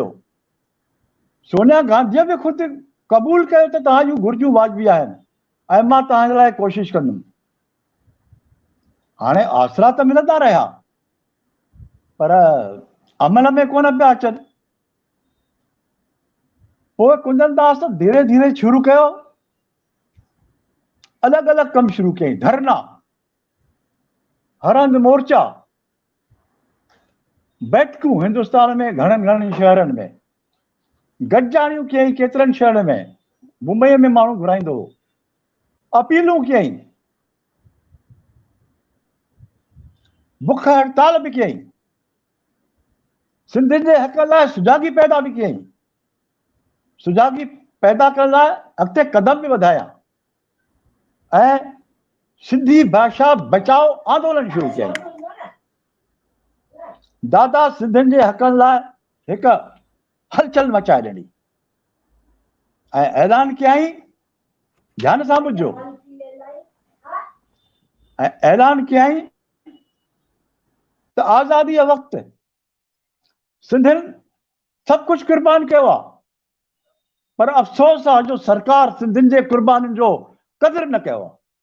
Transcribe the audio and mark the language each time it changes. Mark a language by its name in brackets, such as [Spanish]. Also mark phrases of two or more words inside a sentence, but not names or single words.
[Sindhi] सोनिया गांधीअ बि ख़ुदि क़बूल कयो त तव्हां जूं घुर्जूं वाजिबी आहिनि ऐं मां तव्हांजे लाइ कोशिशि कंदुमि। हाणे आसरा त मिलंदा रहिया, पर अमल में कोन पिया अचनि। पोइ कुंदन दास धीरे धीरे शुरू कयो, अलॻि अलॻि कम शुरू कयईं, धरना, हर हंधि मोर्चा, बैठकूं हिंदुस्तान में घणनि घणनि शहरनि में, गॾिजाणियूं कयईं केतिरनि शहरनि में, मुंबई में माण्हू घुराईंदो हो, अपीलूं कयईं, बुख हड़ताल बि कयईं, सिंधियुनि जे हक़ लाइ सुजाॻी पैदा बि कयईं, सुजाॻी पैदा करण लाइ अॻिते कदम बि वधाया ऐं सिंधी भाषा बचाओ आंदोलन शुरू कयईं। दादा सिंधियुनि जे हक़नि लाइ हिकु हलचल मचाए ॾिनी ऐं ऐलान कयईं, ध्यान सां ॿुधो, ऐं ऐलान कयईं त आज़ादीअ वक़्तु सिंधियुनि सभु कुझु कुर्बान कयो आहे, पर अफ़सोस आहे जो सरकार सिंधियुनि जे कुर्बानियुनि जो क़दुरु न कयो आहे।